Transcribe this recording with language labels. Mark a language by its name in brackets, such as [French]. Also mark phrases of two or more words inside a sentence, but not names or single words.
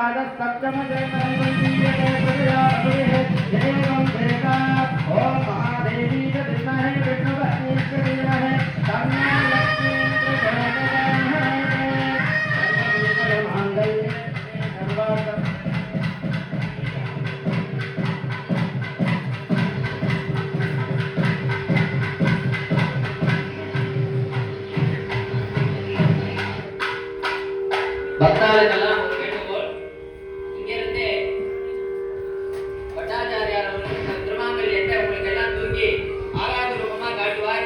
[Sanskrit] पादस्तप्तमजयं देवा ओम महादेवी च विद्महे विष्णुपत्नी च धीमहि तन्नो लक्ष्मी प्रचोदयात् सर्वमङ्गलमाङ्गल्ये सर्वार्थ [Tamil] பக்தாளுக்கெல்லாம் ஒரு வேண்டுகோள். இங்கிருந்து பட்டாச்சாரியார் அவர்கள் திருமாங்கல்யத்தை உங்களுக்கு எல்லாம் தூக்கி ஆராத ரூபமா காட்டுவார்.